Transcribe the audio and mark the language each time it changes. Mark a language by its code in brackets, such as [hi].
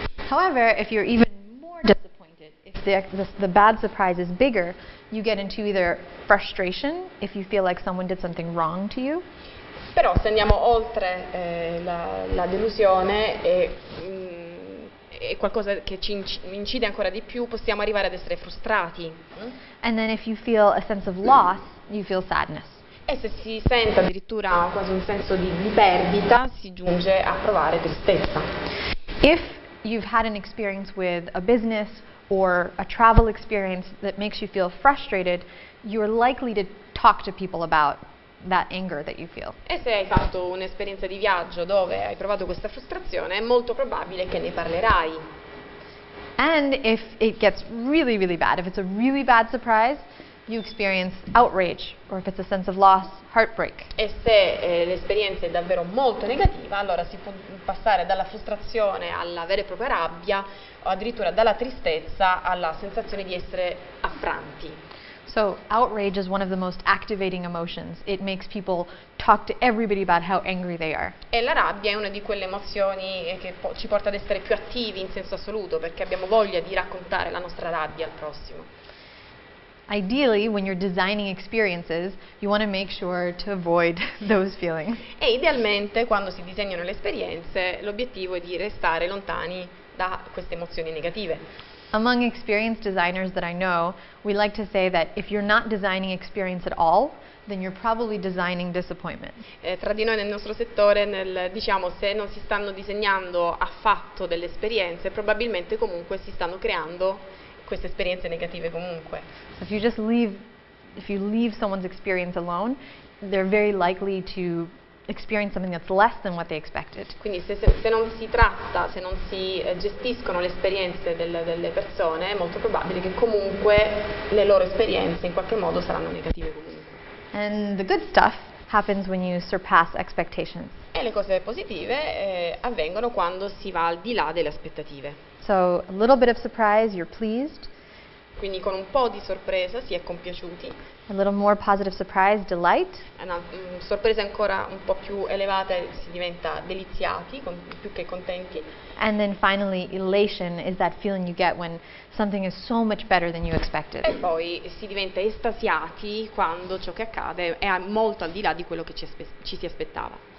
[en] However, if you're even more disappointed, if the bad surprise is bigger, you get into either frustration, if you feel like someone did something wrong to you. [it] Però se andiamo oltre la delusione e qualcosa che ci incide ancora di più, possiamo arrivare ad essere frustrati. [en] And then if you feel a sense of loss, you feel sadness. [it] E se si sente addirittura quasi un senso di perdita, si giunge a provare tristezza. [en] If you've had an experience with a business or a travel experience that makes you feel frustrated, you're likely to talk to people about that anger that you feel. [it] E se hai fatto un'esperienza di viaggio dove hai provato questa frustrazione, è molto probabile che ne parlerai. [en] And if it gets really, really bad, if it's a really bad surprise, you experience outrage, or if it's a sense of loss, heartbreak. [it] E se l'esperienza è davvero molto negativa, allora si può passare dalla frustrazione alla vera e propria rabbia, o addirittura dalla tristezza alla sensazione di essere affranti. [en] So outrage is one of the most activating emotions. It makes people talk to everybody about how angry they are. [it] E la rabbia è una di quelle emozioni che ci porta ad essere più attivi in senso assoluto, perché abbiamo voglia di raccontare la nostra rabbia al prossimo. [en] Ideally, when you're designing experiences, you want to make sure to avoid those feelings. [it] E idealmente, quando si disegnano le esperienze, l'obiettivo è di restare lontani da queste emozioni negative. [en] Among experienced designers that I know, we like to say that if you're not designing experience at all, then you're probably designing disappointment. [it] Tra di noi nel nostro settore, diciamo, se non si stanno disegnando affatto delle esperienze, probabilmente comunque si stanno creando queste esperienze negative comunque. [en] So if you leave someone's experience alone, they're very likely to experience something that's less than what they expected. [it] Quindi se non si tratta, se non si gestiscono le esperienze delle persone, è molto probabile che comunque le loro esperienze in qualche modo saranno negative comunque. [en] And the good stuff happens when you surpass expectations. [it] E le cose positive avvengono quando si va al di là delle aspettative. [en] So a little bit of surprise, you're pleased. [it] Quindi con un po' di sorpresa si è compiaciuti. [en] A little more positive surprise, delight. [it] Una sorpresa ancora un po' più elevata si diventa deliziati, più che contenti. [en] And then finally, elation is that feeling you get when something is so much better than you expected. [it] E poi si diventa estasiati quando ciò che accade è molto al di là di quello che ci si aspettava.